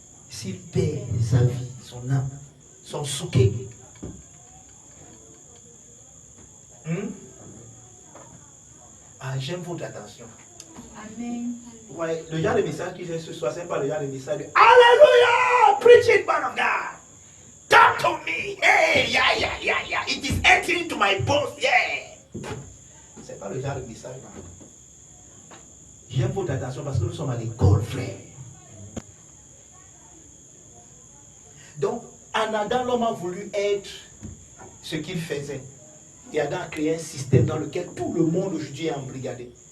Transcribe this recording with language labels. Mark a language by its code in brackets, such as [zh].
[fr] s'il perd sa vie, son âme, son souquet. Ah, j'aime votre attention. Amen. Ouais, le genre de message que j'ai ce soir, ce n'est pas le genre de message de Alléluia! [en] Preach it, man of God! Talk to me! Hey, yeah! It is entering to my bones, yeah! [fr] C'est pas le genre de message, man. J'aime votre attention parce que nous sommes à l'école, frère. Donc, en Adam, l'homme a voulu être ce qu'il faisait. Et Adam a créé un système dans lequel tout le monde aujourd'hui est embrigadé.